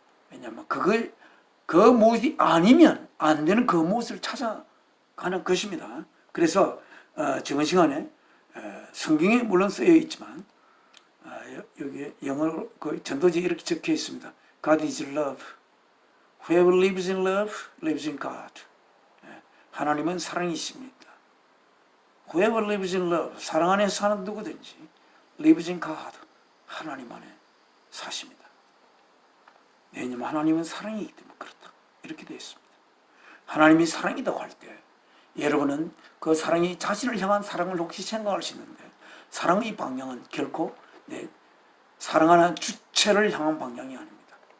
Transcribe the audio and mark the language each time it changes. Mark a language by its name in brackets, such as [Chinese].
[Korean] 왜냐하면 그 무엇이 아니면 안 되는 그 무엇을 찾아가는 것입니다. 그래서 저번 시간에 성경에 물론 쓰여 있지만 여기 영어로 그 전도지에 이렇게 적혀 있습니다. [English] God is love. Whoever lives in love lives in God. [Korean] 하나님은 사랑이십니다. [English] Whoever lives in love, [Korean] 사랑 안에 사는 누구든지 [English] lives in God, [Korean] 하나님 안에 사십니다. 왜냐하면 하나님은 사랑이기 때문에 그렇다. 이렇게 되어 있습니다. 하나님이 사랑이라고 할 때 여러분은 그 사랑이 자신을 향한 사랑을 혹시 생각할 수 있는데, 사랑의 방향은 결코 사랑하는 주체를 향한 방향이 아닙니다.